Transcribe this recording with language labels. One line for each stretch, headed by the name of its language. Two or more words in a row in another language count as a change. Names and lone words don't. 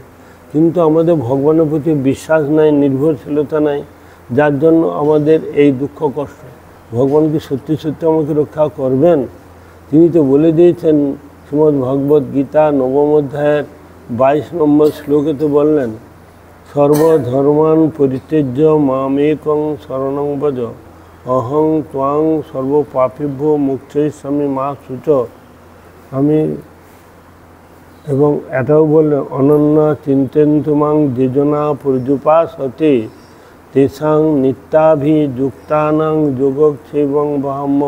Bangla: কিন্তু আমাদের ভগবানের প্রতি বিশ্বাস নাই, নির্ভরশীলতা নাই, যার জন্য আমাদের এই দুঃখ কষ্ট। ভগবান কি সত্যি সত্যি আমাকে রক্ষা করবেন? তিনি তো বলে দিয়েছেন শ্রীমদ্ ভগবদ্ গীতা নবম অধ্যায়ের 22 নম্বর শ্লোকে তো বললেন,
Sanskrit: সর্বধর্মান পরিত্যজ্য মামেকং শরণং ভজ অহং ত্বাং সর্বপাপেভ্য মোক্ষয়িষ্যামি মা শুচ।
Bangla: আমি এবং এটাও বললেন,
Sanskrit: অনন্য চিন্তয়ন্তু মাং যেজনা পর্যুপাসতে তেষাং নিত্যাভিযুক্তানাং যোগক্ষেমং বহাম্যম।